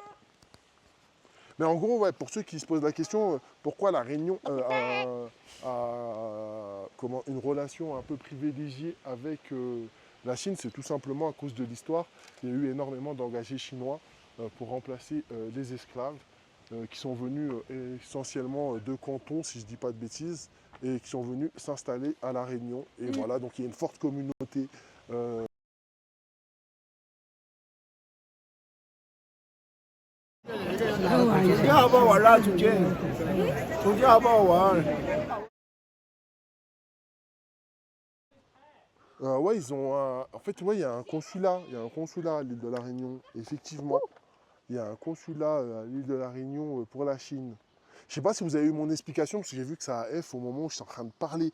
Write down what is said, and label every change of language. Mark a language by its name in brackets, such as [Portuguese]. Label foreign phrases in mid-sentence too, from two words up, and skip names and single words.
[French] Mais en gros, ouais, pour ceux qui se posent la question, pourquoi la Réunion a une relation un peu privilégiée avec la Chine, c'est tout simplement à cause de l'histoire. Il y a eu énormément d'engagés chinois pour remplacer les esclaves qui sont venus essentiellement de Canton, si je ne dis pas de bêtises, et qui sont venus s'installer à La Réunion. Et voilà, donc il y a une forte communauté. euh, [Chinese] 暑假好不好玩啦？楚健，暑假好不好玩？ [French] Ouais, ils ont en fait, ouais, il y a un consulat. Il y a un consulat à l'île de la Réunion, effectivement. Il y a un consulat à l'île de la Réunion pour la Chine. Je sais pas si vous avez eu mon explication, parce que j'ai vu que ça a F au moment où j'étais en train de parler.